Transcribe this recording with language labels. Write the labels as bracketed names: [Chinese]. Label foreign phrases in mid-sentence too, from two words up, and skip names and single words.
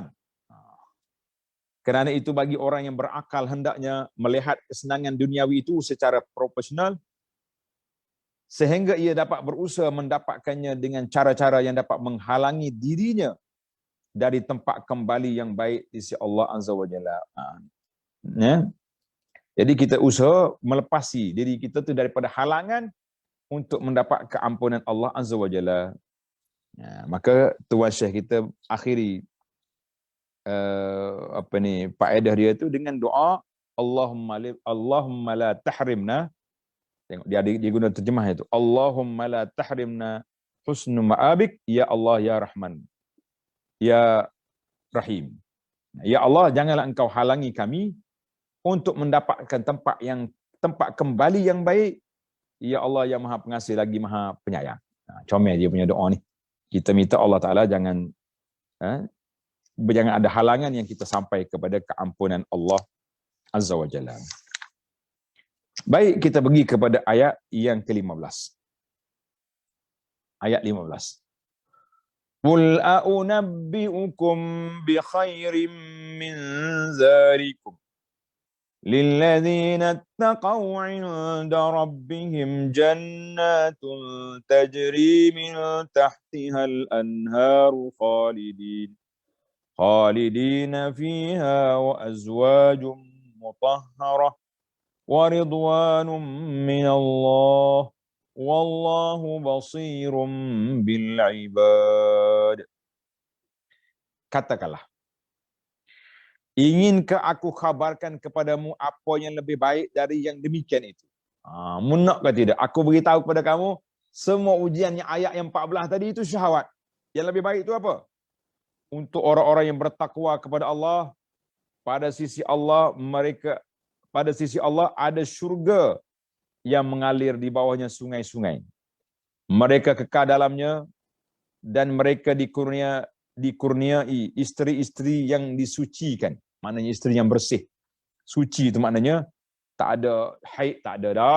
[Malay] Kerana itu bagi orang yang berakal hendaknya melihat kesenangan duniawi itu secara profesional, sehingga ia dapat berusaha mendapatkannya dengan cara-cara yang dapat menghalangi dirinya dari tempat kembali yang baik di sisi [Arabic] الله عز وجل. [Malay] Ya? Jadi kita usaha melepasi diri kita tu daripada halangan untuk mendapat keampunan [Arabic] الله عز وجل. [Malay] Ya, maka tuan Syekh kita akhiri faedah dia tu dengan doa [Arabic] اللهم لا تحرمنا. [Malay] Tengok dia guna terjemah itu. [Arabic] اللهم لا تحرمنا حسن مآبك، يا الله يا رحمن، يا رحيم. يا الله, [Malay] janganlah engkau halangi kami untuk mendapatkan tempat kembali yang baik. [Arabic] يا الله [Malay] yang Maha Pengasih lagi Maha Penyayang. Comel dia punya doa ni. Kita minta Allah Taala jangan ada halangan yang kita sampai kepada keampunan Allah [Arabic] عز وجل. [Malay] Baik, kita pergi kepada ayat yang ke-15. Ayat 15. [Arabic] قل أؤنبئكم بخير من ذلكم للذين اتقوا عند ربهم جنات تجري من تحتها الأنهار خالدين فيها وأزواج مطهرة ورضوان من الله والله بصير بالعباد. [Malay] Katakanlah, inginkah aku khabarkan kepadamu apa yang lebih baik dari yang demikian itu? Munak ke tidak? Aku beritahu kepada kamu, semua ujiannya ayat yang 14 tadi itu syahwat. Yang lebih baik itu apa? Untuk orang-orang yang bertakwa kepada Allah, pada sisi Allah ada syurga yang mengalir di bawahnya sungai-sungai. Mereka kekal dalamnya dan mereka dikurniai isteri-isteri yang disucikan. Maknanya isteri yang bersih. Suci itu maknanya tak ada haid, tak ada dah.